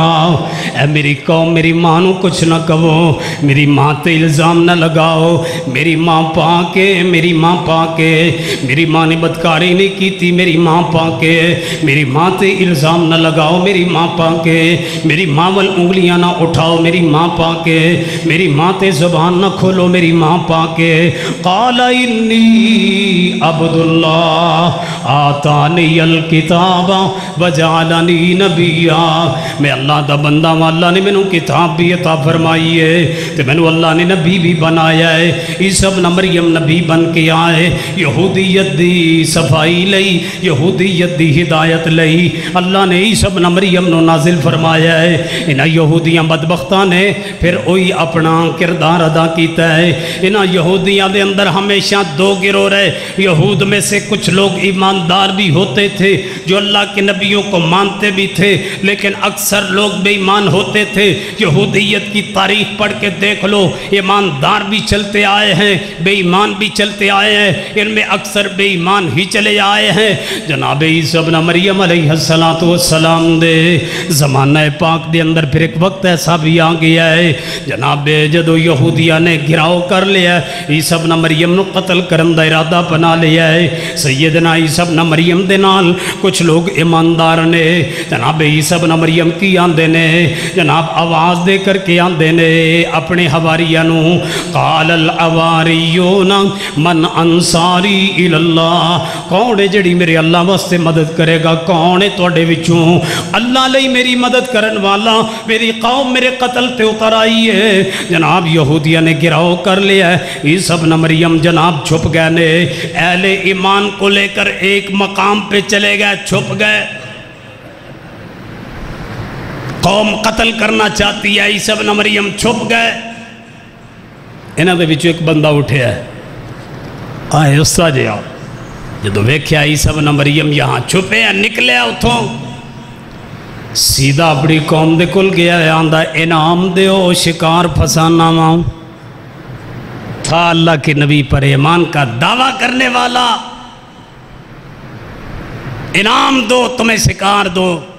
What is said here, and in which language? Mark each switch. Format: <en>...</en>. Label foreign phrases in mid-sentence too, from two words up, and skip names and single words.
<pa>اے میری قوم، میری ماں نو کچھ نہ کہو، میری ماں تے الزام نہ لگاؤ، میری ماں پاک ہے، میری ماں پاک ہے، میری ماں نے بدکاری نہیں کیتی، میری ماں پاک ہے، میری ماں تے الزام نہ لگاؤ، میری ماں پاک ہے، میری ماں وال انگلیاں نہ اٹھاؤ، میری ماں پاک ہے، میری ماں تے زبان نہ کھولو، میری ماں پاک ہے۔</pa> <ar>قال انی عبد اللہ آتانی الکتاب وجعلنی نبیا،</ar> <pa>میں اللہ دا بندہ ہوں، اللہ نے مینوں کتاب بھی عطا فرمائی ہے تے مینوں اللہ نے نبی بھی بنایا ہے۔ عیسیٰ ابن مریم نبی بن کے آئے، یہودیت دی صفائی لئی، یہودیت دی ہدایت لئی اللہ نے عیسیٰ ابن مریم نو نازل فرمایا ہے۔ انہاں یہودیاں بدبختاں نے پھر وہی اپنا کردار ادا کیتا ہے۔ انہاں یہودیاں دے اندر ہمیشہ دو گروہ رہے،</pa> <ur>یہود میں سے کچھ لوگ ایماندار بھی ہوتے تھے جو اللہ کے نبیوں کو مانتے بھی تھے، لیکن اکثر لوگ بے ایمان ہوتے تھے۔ یہودیت کی تاریخ پڑھ کے دیکھ لو، ایماندار بھی چلتے آئے ہیں، بے ایمان بھی چلتے آئے ہیں، ان میں اکثر بے ایمان ہی چلے آئے ہیں۔</ur> <pa>جناب عیسیٰ ابن مریم علیہ السلام دے زمانہ پاک دے اندر پھر ایک وقت ایسا بھی آ گیا ہے، جناب جدو یہودیاں نے گھراؤ کر لیا، عیسیٰ ابن مریم نو قتل کرن دا ارادہ بنا لیا ہے۔ سیدنا عیسیٰ ابن مریم دے نال کچھ لوگ ایماندار نے، جناب عیسیٰ ابن مریم کی آندے نے، جناب آواز دے کر کے آندے نے اپنے حواریاں نو،</pa> <ar>قال الحواریون من انصاری الاللہ،</ar> <pa>کون ہے جڑی میرے اللہ واسطے مدد کرے گا؟ کون ہے توڑے وچوں اللہ لئی میری مدد کرن والا؟ میری قوم میرے قتل تے اتر آئی ہے۔ جناب یہودیاں نے گراؤ کر لیا ہے، عیسیٰ ابن مریم جناب چھپ گئے نے،</pa> <ur>اہل ایمان کو لے کر ایک مقام پہ چلے گئے، چھپ گئے۔ قوم قتل کرنا چاہتی ہے، عیسیٰ ابن مریم چھپ گئے۔</ur> <pa>انہاں دے وچوں ایک بندہ اٹھیا ہے، آئے استاد جی آؤ، جدو ویکھیا عیسیٰ ابن مریم یہاں چھپے ہیں، نکلے اتھوں، سیدھا اپنی قوم دے کل گیا ہے، آندہ انعام دیو شکار پھسانا ماں تھا</pa> <ur>اللہ کے نبی پر ایمان کا دعویٰ کرنے والا، انعام دو، تمہیں شکار دو۔</ur>